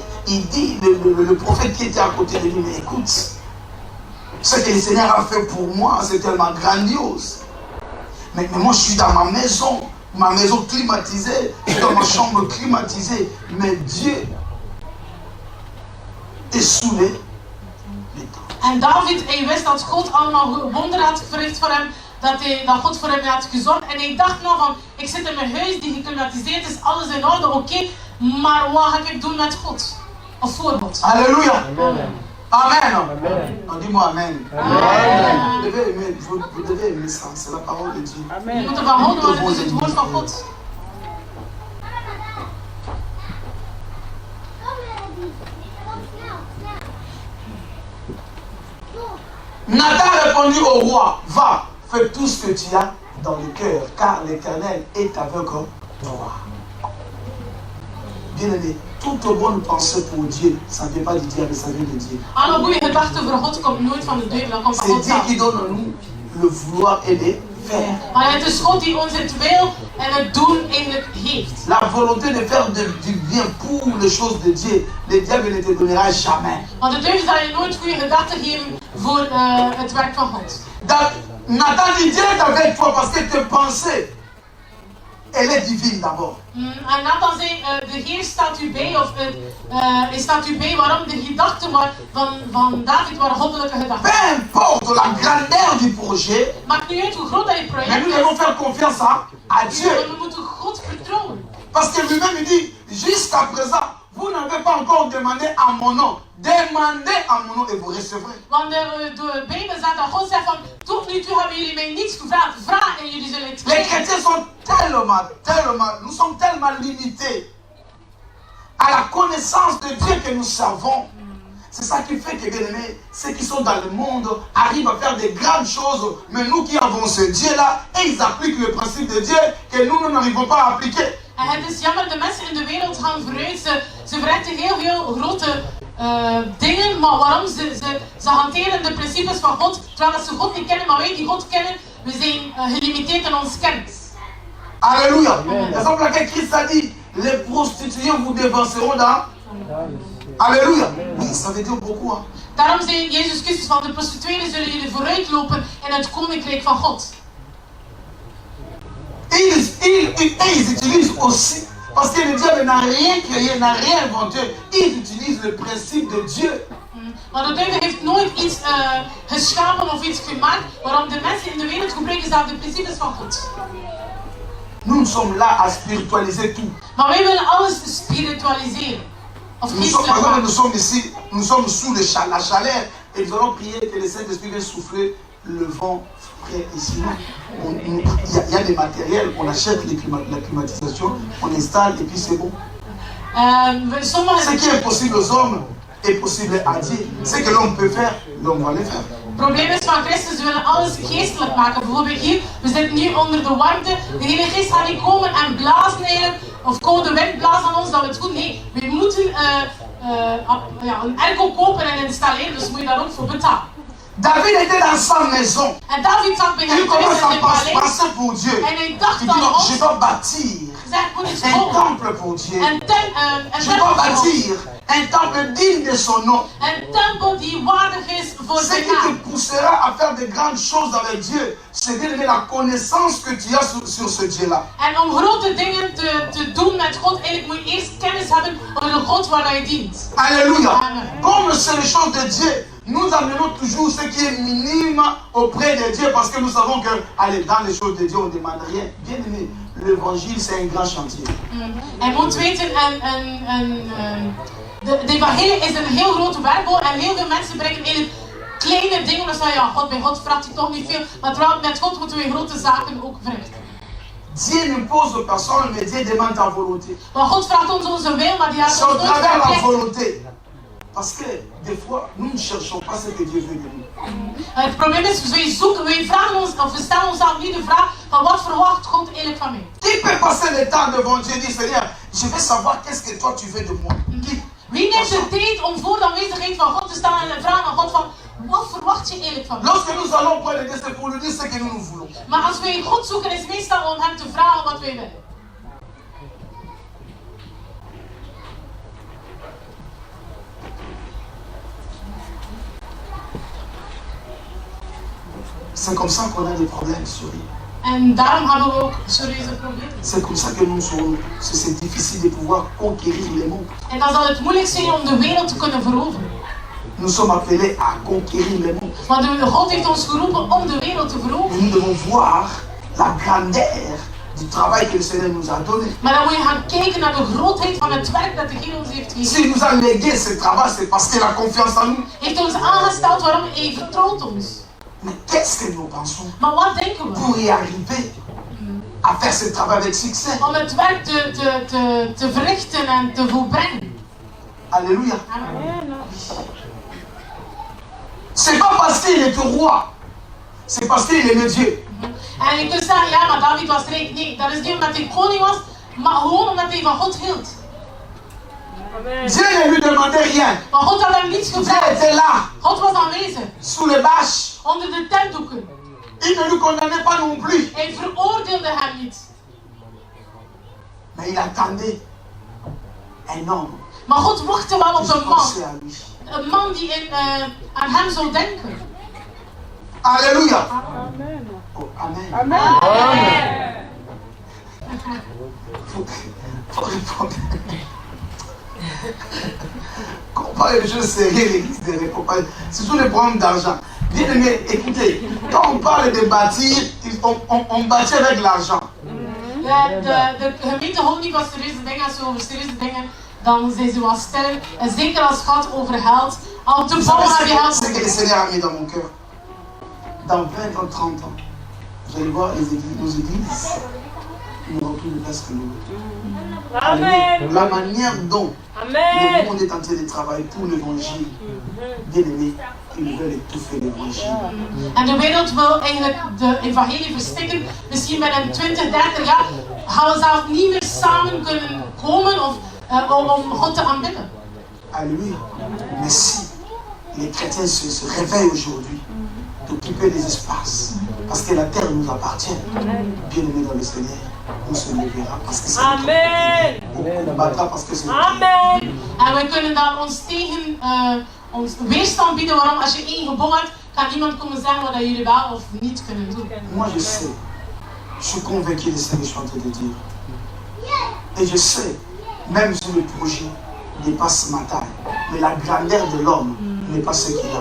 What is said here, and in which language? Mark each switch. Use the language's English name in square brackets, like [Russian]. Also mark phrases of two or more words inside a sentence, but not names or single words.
[French] Il dit, le prophète qui était à côté de lui, mais écoute, ce que le Seigneur a fait pour moi, c'est tellement grandiose. Mais moi, je suis dans ma maison climatisée, je suis dans ma chambre climatisée, mais Dieu est sous les temps. [Dutch] En David, hij wist dat God allemaal wonderen had verricht voor hem, dat God voor hem had gezorgd. En hij dacht nou van, ik zit in mijn huis die geklimatiseerd is, alles in orde, oké, maar wat ga ik doen met God? Of voor God? [French] Alléluia. Amen. Amen. Amen. Dis-moi Amen. Amen. Vous devez aimer ça, c'est la parole de Dieu. [Dutch] Je moet ervan houden, want het is het woord van God. [French] Nathan répondit au roi, va, fais tout ce que tu as dans le cœur, car l'Éternel est avec toi. Bien-aimé, toute bonne pensée pour Dieu, ça ne vient pas du diable, ça vient de Dieu. [Dutch] Alle goede gedachten voor God komt nooit van de duivel, dat komt van [French] C'est [Dutch] God [French] Dieu [Dutch] zelf. [French] qui donne à nous le vouloir et le faire. [Dutch] Maar het is God die ons het wil en het doen eigenlijk heeft. [French] La volonté de faire du bien pour les choses de Dieu, le diable ne te donnera jamais. [Dutch] Want de duivel zal je nooit goede gedachten geven voor het werk van God. [French] Nathan dit, Dieu est avec toi parce que tes pensées, elle est divine d'abord. [Dutch] En Nathan zei, de Heer staat u bij, of hij staat u bij, waarom de gedachten van David waren goddelijke gedachten. [French] Peu importe la grandeur du projet, [Dutch] Maakt niet uit hoe groot dat je [French] mais [Dutch] project [French] nous [Dutch] is, [French] devons faire confiance à Dieu. [Dutch] maar we moeten God vertrouwen. [French] Parce que lui-même il dit, jusqu'à présent, vous n'avez pas encore demandé à mon nom. Demandez à mon nom et vous recevrez. [Dutch] Want de Bijbel staat dat God zegt van, tot nu toe hebben jullie mij niets gevraagd, vraag en jullie zullen het [French] Les [Dutch] krijgen. [French] chrétiens sont nous sommes tellement limités à la connaissance de Dieu que nous servons. C'est ça qui fait que, bien aimés, ceux qui sont dans le monde arrivent à faire des grandes choses, mais nous qui avons ce Dieu-là, et ils appliquent le principe de Dieu que nous n'arrivons pas à appliquer. [Dutch] En het is jammer, de mensen in de wereld gaan vooruit, ze verrichten heel grote dingen, maar waarom? Ze hanteren de principes van God, terwijl ze God niet kennen, maar wij die God kennen, we zijn gelimiteerd in ons kennis. [French] Alléluia. C'est pour laquelle Christ a dit, les prostituées vous dévanceront dans... Alléluia. Oui, ça veut dire beaucoup. Hein. [Dutch] Daarom zei Jezus Christus van, de prostituees zullen jullie vooruitlopen in het koninkrijk van God. [French] Ils utilisent aussi, parce que le diable n'a rien créé, n'a rien inventé, ils utilisent le principe de Dieu. [Dutch] Maar de duivel heeft nooit iets geschapen of iets gemaakt, waarom de mensen in de wereld gebruiken zelf de principes van God. [French] Nous sommes là à spiritualiser tout. [Dutch] Maar wij willen alles spiritualiseren. Of [French] Nous sommes ici, nous sommes sous la chaleur et nous allons prier que le Saint-Esprit vienne souffler le vent frais ici. Il y a des matériels, on achète la climatisation, on installe et puis c'est bon. Ce qui est possible aux hommes est possible à Dieu. Ce que l'homme peut faire, l'homme va le faire. [Dutch] Het probleem is van Christus, we willen alles geestelijk maken. Bijvoorbeeld hier, we zitten nu onder de warmte. De Heilige Geest gaat niet komen en blazen eigenlijk, of koude wind blazen aan ons dat we het goed. Nee, we moeten een airco kopen en installeren, dus moet je daar ook voor betalen. [French] David était dans sa maison. [Dutch] En David zat bij hem [French] Il commence [Dutch] thuis in [French] à [Dutch] het paleis. [French] penser pour Dieu. [Dutch] En hij dacht [French] Il dit [Dutch] aan [French] non, [Dutch] ons. [French] je dois bâtir un temple pour Dieu. Je dois bâtir un temple digne de son nom. [Dutch] Een tempel die waardig is voor [French] Ce [Dutch] zijn [French] qui te [Dutch] naam. [French] poussera à faire de grandes choses avec Dieu, c'est d'élever la connaissance que tu as sur ce Dieu-là. [Dutch] En om grote dingen te doen met God, eigenlijk moet je eerst kennis hebben over de God waar je dient. [French] Alléluia. Amen. Comme c'est les choses de Dieu, nous amenons toujours ce qui est minime auprès de Dieu parce que nous savons que, allez, dans les choses de Dieu, on ne demande rien. Bien aimé, l'évangile, c'est un grand chantier. [Dutch] En moet weten, de evangelie is een heel grote werkbol en heel veel mensen brengen eigenlijk kleine dingen. Dan zeggen ja, God, bij God vraagt hij toch niet veel. Maar terwijl met God moeten we grote zaken ook verrichten. [French] Dieu ne pose personne, mais Dieu demande ta volonté. [Dutch] Maar God vraagt ons onze wil, maar die heeft [French] C'est au [Dutch] ons nooit [French] travers la [Dutch] verplicht. [French] volonté. Parce que des fois, nous ne cherchons pas ce que Dieu veut de nous. [Dutch] Het probleem is, wij vragen ons, of we stellen onszelf niet de vraag van wat verwacht God eigenlijk van mij. [French] Qui peut passer le temps devant Dieu et dire, Seigneur, je veux savoir qu'est-ce que toi tu veux de moi. Qui? [Dutch] Wie neemt de tijd om voor de aanwezigheid van God te staan en vragen aan God van wat verwacht je eigenlijk van mij? [French] Lorsque nous allons près de Dieu, c'est pour lui dire ce que nous voulons. [Dutch] Maar als wij God zoeken, is het meestal om hem te vragen wat wij willen. [French] C'est comme ça qu'on a des problèmes, chérie. [Dutch] En daarom hebben we ook serieuze problemen. [French] C'est comme ça que nous sommes. C'est difficile de pouvoir conquérir les mondes. [Dutch] En dan zal het moeilijk zijn om de wereld te kunnen veroveren. [French] Nous sommes appelés à conquérir les mondes. [Dutch] Want God heeft ons geroepen om de wereld te veroveren. [French] Nous devons voir la grandeur du travail que le Seigneur nous a donné. [Dutch] Maar dan moet je gaan kijken naar de grootheid van het werk dat de Heer ons heeft gegeven. [French] S'il nous a légué ce travail, c'est parce qu'il a confiance en nous. [Dutch] Heeft ons aangesteld, waarom? Hij vertrouwt ons. [French] Mais qu'est-ce que nous pensons [Dutch] Maar wat denken we? [French] pour y arriver à faire ce travail avec succès? [Dutch] Om het werk te verrichten en te volbrengen. [French] Alléluia. Amen. C'est pas parce qu'il est roi, c'est parce qu'il aimait Dieu. [Dutch] En je kunt zeggen, ja, maar David was rijk. Nee, dat is niet omdat hij koning was, maar gewoon omdat hij van God hield. [French] Dieu ne lui demandait rien. [Dutch] Maar God had hem niets [French] Dieu [Dutch] gevraagd. [French] était là, [Dutch] God was aanwezig. [French] sous les bâches. [Dutch] Onder de tentdoeken. [French] Il ne lui condamnait pas non plus. [Dutch] Hij veroordeelde hem niet. [French] Mais il attendait un homme [Dutch] Maar God wachtte wel [French] qui [Dutch] op [French] se [Dutch] een man. [French] pensait à lui. [Dutch] Een man die aan hem zou denken. [French] Alléluia. Amen. Oh, amen. Amen. Faut répondre. Quand on parle de choses sérieuses, l'église ne répond pas. C'est toujours les problèmes d'argent. Bien aimé, écoutez, quand on parle de bâtir, on bâtit avec l'argent. [Dutch] De gemeente houdt niet van serieuze dingen. Als we over serieuze dingen, dan zijn ze wat stil. En zeker als het gaat over geld. Al te [French] Vous [Dutch] bouwen heb je [French] savez ce [Dutch] geld. [French] que le Seigneur a mis dans mon cœur? Dans 20 ans, 30 ans, vous allez voir les églises, nos églises n'auront plus de place que nous. Amen. La manière dont le Amen. monde est en train de travailler pour l'évangile, bien aimé, ils veulent étouffer l'évangile. [Dutch] En de wereld wil eigenlijk de evangelie verstikken. Misschien binnen 20, 30 jaar gaan we zelf niet meer samen kunnen komen om God te aanbidden. [French] Alléluia. Mais si les chrétiens se réveillent aujourd'hui d'occuper des espaces, parce que la terre nous appartient, bien aimé dans le Seigneur, on se lèvera parce que c'est Amen. on combattra parce que c'est Amen. [Dutch] En we kunnen dan ons tegen ons weerstand bieden. Waarom? Als je één gebouw hebt, kan iemand komen zeggen wat jullie wel of niet kunnen doen. [French] Moi je sais, je suis convaincu de ce que je suis en train de dire. Et je sais, même si le projet dépasse ma taille, mais la grandeur de l'homme n'est pas ce qu'il a.